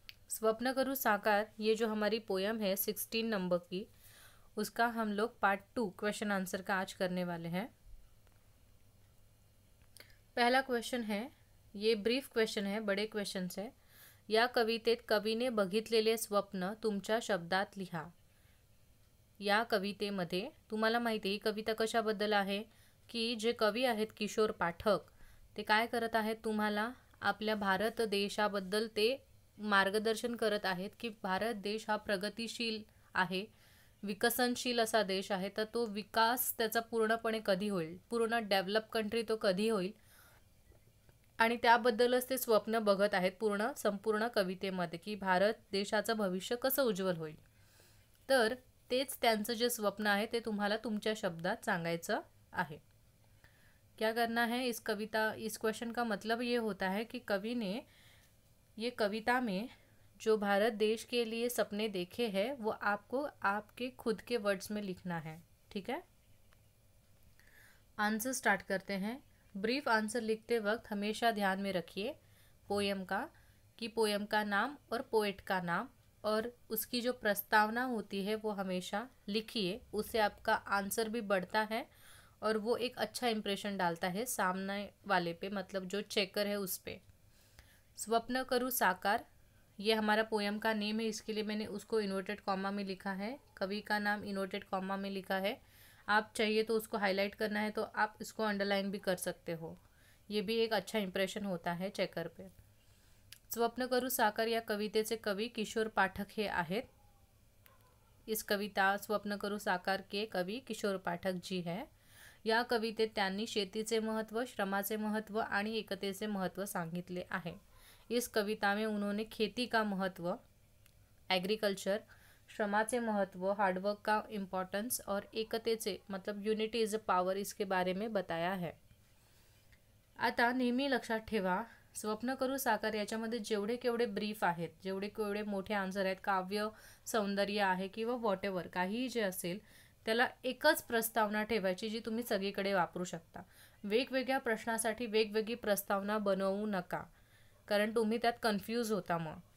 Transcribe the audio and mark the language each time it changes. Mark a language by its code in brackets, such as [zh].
[hi] स्वप्न करूँ साकार ये जो हमारी पोयम है 16 नंबर की, उसका हम लोग पार्ट 2 क्वेश्चन आंसर का आज करने वाले हैं। पहला क्वेश्चन है, ये ब्रीफ क्वेश्चन है, बड़े क्वेश्चन है। [mr] या कवितेत कवीने बघितलेले स्वप्न तुमच्या शब्दात लिहा। या कवितेमध्ये तुम्हाला माहिती आहे ही कविता कशाबद्दल आहे की जे कवी आहेत किशोर पाठक ते काय करत आहेत, तुम्हाला आपल्या भारत देशाबद्दल ते मार्गदर्शन करत आहेत की भारत देश हा प्रगतिशील आहे, विकसनशील असा देश आहे, तर तो विकास त्याचा पूर्णपणे कधी होईल, पूर्ण डेव्हलप कंट्री तो कधी होईल आणि त्याबद्दलच ते स्वप्न बघत आहेत पूर्ण संपूर्ण कवितेमध्ये की भारत देशाचं भविष्य कसं उज्ज्वल होईल। तर तेच त्यांचं जे स्वप्न आहे ते तुम्हाला तुमच्या शब्दात सांगायचं आहे। [hi] क्या करना है, इस क्वेश्चन का मतलब ये होता है कि कवि ने ये कविता में जो भारत देश के लिए सपने देखे हैं वो आपको आपके खुद के वर्ड्स में लिखना है। ठीक है, आंसर स्टार्ट करते हैं। ब्रीफ आंसर लिखते वक्त हमेशा ध्यान में रखिए पोयम का, कि पोयम का नाम और पोएट का नाम और उसकी जो प्रस्तावना होती है वो हमेशा लिखिए। उससे आपका आंसर भी बढ़ता है और वो एक अच्छा इंप्रेशन डालता है सामने वाले पे, मतलब जो चेकर है उस पे। स्वप्न करूँ साकार ये हमारा पोयम का नेम है, इसके लिए मैंने उसको इन्वर्टेड कॉमा में लिखा है, कवि का नाम इन्वर्टेड कॉमा में लिखा है। आप चाहिए तो उसको हाईलाइट करना है तो आप इसको अंडरलाइन भी कर सकते हो, ये भी एक अच्छा इंप्रेशन होता है चेकर पे। [mr] स्वप्न करू साकार या कवितेचे कवी किशोर पाठक हे आहेत। [hi] इस कविता स्वप्न करू साकार के कवी किशोर पाठक जी है। [mr] या कवितेत त्यांनी शेतीचे महत्त्व, श्रमाचे महत्त्व आणि एकतेचे महत्त्व सांगितले आहे। [hi] इस कविता में उन्होंने खेती का महत्व, एग्रीकल्चर, [mr] श्रमाचे महत्व, [hi] हार्डवर्क का इम्पॉर्टेंस और [mr] एकतेचे [hi] मतलब यूनिटी इज अ पावर इसके बारे में बताया है। [mr] आता नेहमी लक्षात ठेवा, स्वप्न करू साकार याच्यामध्ये जेवढे केवढे ब्रीफ आहेत, जेवढे केवढे मोठे आन्सर आहेत, काव्य सौंदर्य आहे किंवा व्हॉटएव्हर काहीही जे असेल त्याला एकच प्रस्तावना ठेवायची जी तुम्ही सगळीकडे वापरू शकता। वेगवेगळ्या प्रश्नासाठी वेगवेगळी प्रस्तावना बनवू नका, कारण तुम्ही त्यात कन्फ्यूज होता मग।